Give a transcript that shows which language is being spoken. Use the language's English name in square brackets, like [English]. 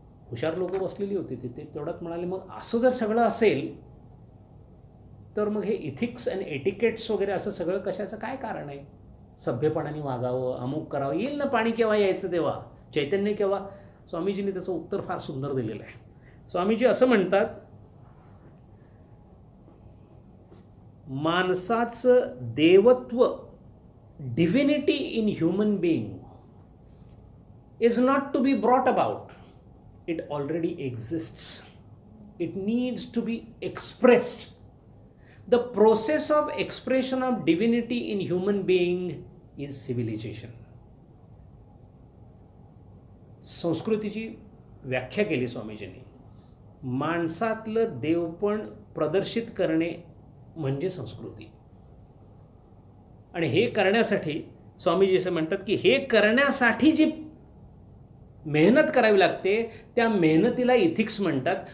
[Marathi] हुशार लोक बसलेली होती तिथे. तेवढ्यात म्हणाले, मग असं जर सगळं असेल तर मग हे इथिक्स अँड एटिकेट्स वगैरे असं सगळं कशाचं काय कारण आहे? सभ्यपणाने वागावं, अमुक करावं, येईल ना पाणी केव्हा यायचं तेव्हा, चैतन्य केव्हा? स्वामीजींनी त्याचं उत्तर फार सुंदर दिलेलं आहे. स्वामीजी असं म्हणतात, माणसाचं देवत्व, [English] divinity in human being is not to be brought about. It already exists. It needs to be expressed. The process of expression of divinity in human being is civilization. [Marathi] संस्कृतीची व्याख्या केली स्वामीजींनी. माणसातलं देवपण प्रदर्शित करणे म्हणजे संस्कृती. आणि हे करण्यासाठी स्वामीजी असं म्हणतात की हे करण्यासाठी जी मेहनत करावी लागते त्या मेहनतीला इथिक्स म्हणतात.